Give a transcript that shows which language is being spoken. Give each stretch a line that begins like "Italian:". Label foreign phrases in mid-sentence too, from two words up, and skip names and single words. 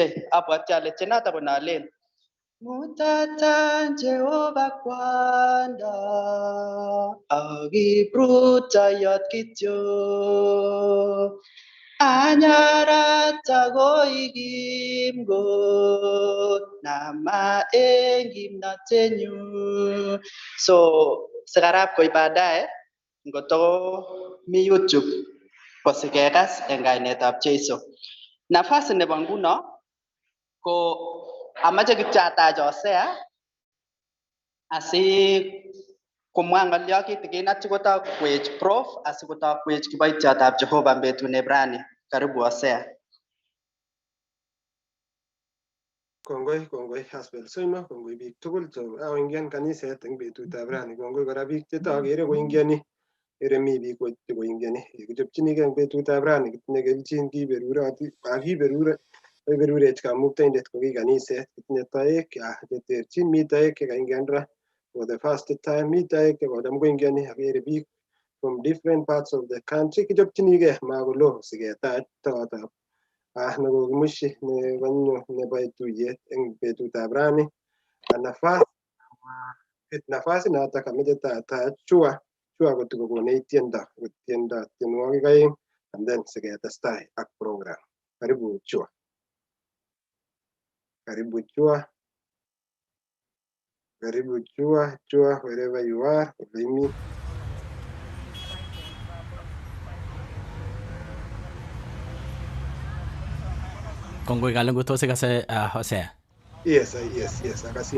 Kalenjin: Abwoti ale tienotok konalen Mutatan Jehova kwanda akiprutoyot kityo anyarata koikim got nama eng kimnotenyu. So sikarab koi baadaye ngoto mi YouTube kosikekas eng kainetab Jeiso. Nafasi nebo nguno ko amache kityo atach Hosea asi komwa ng'olyo kitikin asikotokwech prof asikotokwech kiboitiotab Jehova betune brani. Karibu Hosea. Kongoi Hasbel Soima, kongoi biik tugul chekoingian kaniset eng betutab rani. Kongoi kora biik chetokere koingiani, ere mi biik chekoingiani. Kichopchinigei eng betutab rani kitinye kelchin kiberurech kamuktaindet ko ki kaniset. Kitinye toek cheterchin, mi toek chekaingian ra
English: for the first time,
Kalenjin: mi toek chekodam koingiani, akere biik
English: from different parts of the country.
Kalenjin: Kichopchinigei makolo siketach tokotab nekokimushi nebo tuyet eng betutab rani. Nafasi notok ameche tatach chua kotikokonech tiendo tienwogik aeng
English: and then
Kalenjin: siketestai ak program. Karibu chua. Karibu chua,
English: wherever you are, me.
Kalenjin: Kongoi kalungu tose kase Hosea. Yes, akasin.